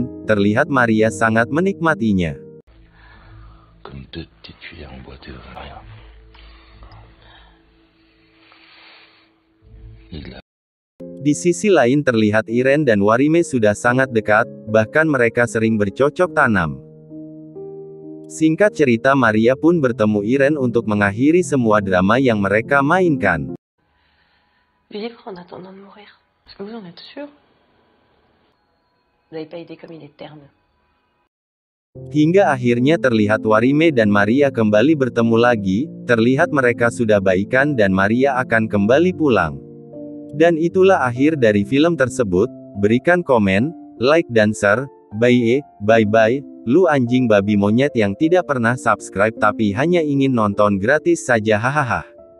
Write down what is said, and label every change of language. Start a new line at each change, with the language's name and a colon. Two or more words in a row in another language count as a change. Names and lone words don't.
Indonesian: Terlihat Maria sangat menikmatinya. Di sisi lain terlihat Irene dan Warime sudah sangat dekat, bahkan mereka sering bercocok tanam. Singkat cerita, Maria pun bertemu Irene untuk mengakhiri semua drama yang mereka mainkan.
French: Vivre en attendant de mourir. Est-ce que vous en êtes sûr? Vous n'avez pas idée comme il est terne.
Indonesian: Hingga akhirnya terlihat Warime dan Maria kembali bertemu lagi. Terlihat mereka sudah baikan dan Maria akan kembali pulang. Dan itulah akhir dari film tersebut. Berikan komen, like dan share. Bye, lu anjing babi monyet yang tidak pernah subscribe tapi hanya ingin nonton gratis saja hahaha.